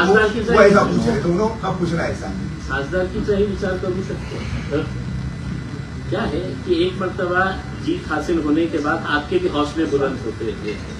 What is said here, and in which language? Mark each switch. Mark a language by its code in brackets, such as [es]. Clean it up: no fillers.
[hi] वो ऐसा पूछ रहे दोनों, कब पूछना ऐसा? [mr] खासदारकीचाही विचार करू शकतो। [hi] क्या है कि एक मर्तबा जीत हासिल होने के बाद आपके भी हौसले बुलंद होते थे।